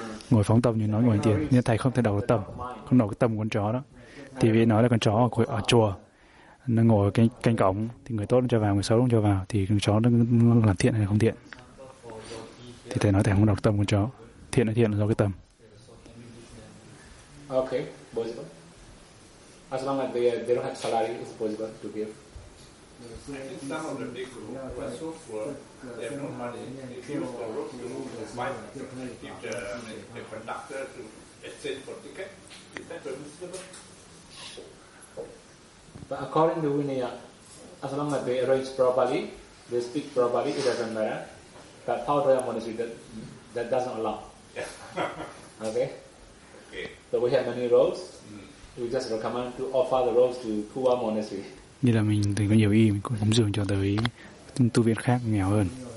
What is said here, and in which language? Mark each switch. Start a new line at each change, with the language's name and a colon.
Vietnamese: Ngồi phóng tâm nhưng nói ngồi hành thiền. Nhưng thầy không thể đọc được tâm, không đọc cái tâm của con chó đó. Thì vì nói là con chó ở chùa, nó ngồi ở canh cổng, thì người tốt nó cho vào, người xấu nó cho vào, thì con chó nó làm thiện hay không thiện. Thì thầy nói thầy không đọc tâm của con chó. Thiện hay thiện là do cái tâm.
English: Ok, possible. As long as they don't have salary, it's possible to give. But according to Vinaya, as long as they arrange properly, they speak properly, it doesn't matter. But how do I monitor that? That doesn't allow. Yeah. Okay. Okay. So we have many roles. Mm. We just recommend to offer the roles to Kuwa Monastery.
Vietnamese: Như là mình từng có nhiều ý, mình cũng cúng dường cho tới tu viện khác nghèo hơn.